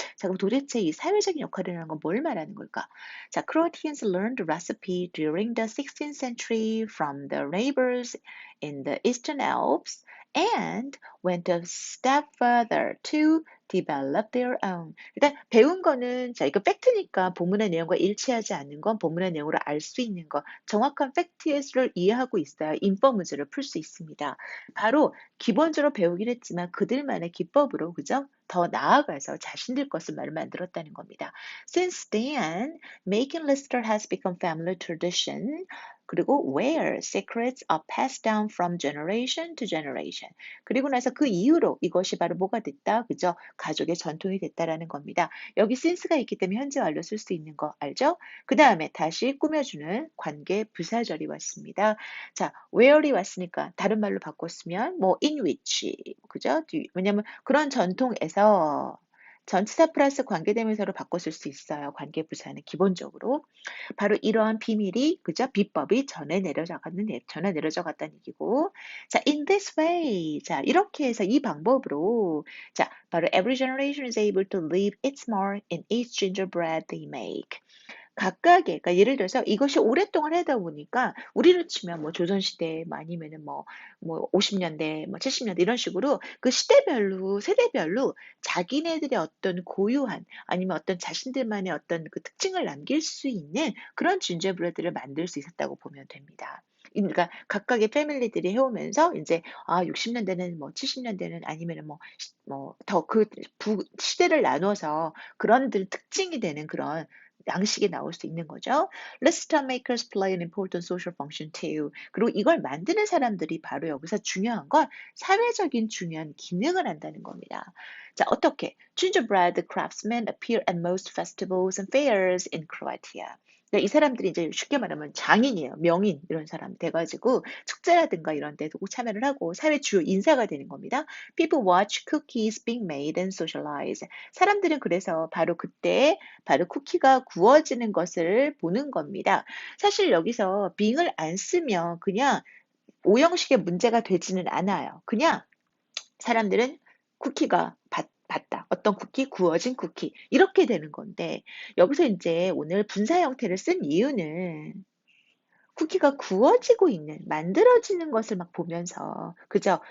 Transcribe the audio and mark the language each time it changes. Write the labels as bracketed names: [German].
[Korean] 자, 그럼 도대체 이 사회적인 역할이라는 건 뭘 말하는 걸까? [English] 자, Croatians learned the recipe during the 16th century from the neighbors in the Eastern Alps and went a step further to develop their own. [Korean] 일단 배운 거는 자 이거 팩트니까 본문의 내용과 일치하지 않는 건 본문의 내용으로 알 수 있는 거 정확한 팩트를 이해하고 있어야 인퍼무즈를 풀 수 있습니다. 바로 기본적으로 배우긴 했지만 그들만의 기법으로 그죠? 더 나아가서 자신들 것을 말을 만들었다는 겁니다. [English] Since then, making lister has become family tradition. [Korean] 그리고 [English] where secrets are passed down from generation to generation. [Korean] 그리고 나서 그 이후로 이것이 바로 뭐가 됐다? 그죠? 가족의 전통이 됐다라는 겁니다. 여기 since가 있기 때문에 현재 완료 쓸 수 있는 거 알죠? 그 다음에 다시 꾸며주는 관계 부사절이 왔습니다. 자, where이 왔으니까 다른 말로 바꿨으면 뭐 [English] in which, [Korean] 그죠? 왜냐면 그런 전통에서 전치사 플러스 관계대명사로 바꿨을 수 있어요. 관계부사는 기본적으로. 바로 이러한 비밀이 그죠? 비법이 전에 내려져 갔다는 얘기고. [English] 자, in this way. [Korean] 자, 이렇게 해서 이 방법으로 자, 바로 [English] every generation is able to leave its mark in each gingerbread they make. [Korean] 각각의, 그러니까 예를 들어서 이것이 오랫동안 하다 보니까 우리로 치면 뭐 조선시대 뭐 아니면은 뭐 50년대, 뭐 70년대 이런 식으로 그 시대별로, 세대별로 자기네들의 어떤 고유한 아니면 어떤 자신들만의 어떤 그 특징을 남길 수 있는 그런 진저브레드를 만들 수 있었다고 보면 됩니다. 그러니까 각각의 패밀리들이 해오면서 이제 60년대는 뭐 70년대는 아니면은 뭐 더 그 시대를 나눠서 그런들 특징이 되는 그런 양식이 나올 수 있는 거죠. [English] Lister makers play an important social function too. [Korean] 그리고 이걸 만드는 사람들이 바로 여기서 중요한 건 사회적인 중요한 기능을 한다는 겁니다. 자, 어떻게? [English] Gingerbread craftsmen appear at most festivals and fairs in Croatia. [Korean] 그러니까 이 사람들이 이제 쉽게 말하면 장인이에요. 명인 이런 사람 돼가지고 축제라든가 이런 데도 꼭 참여를 하고 사회 주요 인사가 되는 겁니다. [English] People watch cookies being made and socialize. [Korean] 사람들은 그래서 바로 그때 바로 쿠키가 구워지는 것을 보는 겁니다. 사실 여기서 being을 안 쓰면 그냥 오형식의 문제가 되지는 않아요. 그냥 사람들은 쿠키가 봤다. 어떤 쿠키, 구워진 쿠키. 이렇게 되는 건데, 여기서 이제 오늘 분사 형태를 쓴 이유는 쿠키가 구워지고 있는, 만들어지는 것을 막 보면서, 그죠?